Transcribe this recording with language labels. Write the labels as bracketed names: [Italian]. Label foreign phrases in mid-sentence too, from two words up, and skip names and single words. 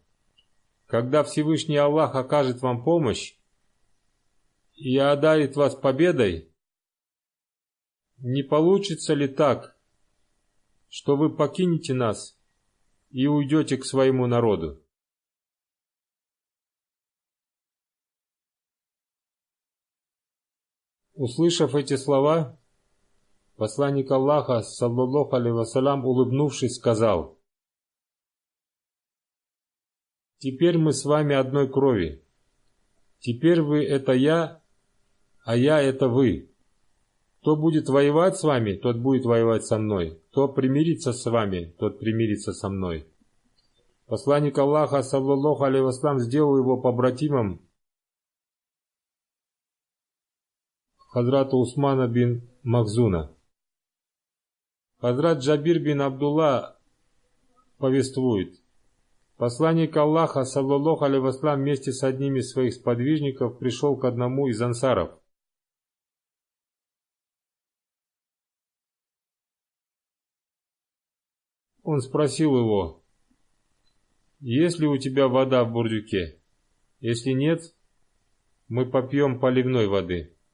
[Russian] Когда Всевышний Аллах окажет вам помощь и одарит вас победой, не получится ли так, что вы покинете нас и уйдете к своему народу?» Услышав эти слова, посланник Аллаха, [Arabic] صلى الله عليه وسلم, [Russian] улыбнувшись, сказал: «Теперь мы с вами одной крови. Теперь вы – это я, а я – это вы. Кто будет воевать с вами, тот будет воевать со мной. Кто примирится с вами, тот примирится со мной». Посланник Аллаха, [Arabic] صلى الله عليه وسلم, [Russian] сделал его побратимом Хазрата Усмана бин Махзуна. Хазрат Джабир бин Абдулла повествует: посланник Аллаха, [Arabic] صلى الله عليه وسلم, [Russian] вместе с одним из своих сподвижников пришел к одному из ансаров. Он спросил его: «Есть ли у тебя вода в бурдюке? Если нет, мы попьем поливной воды».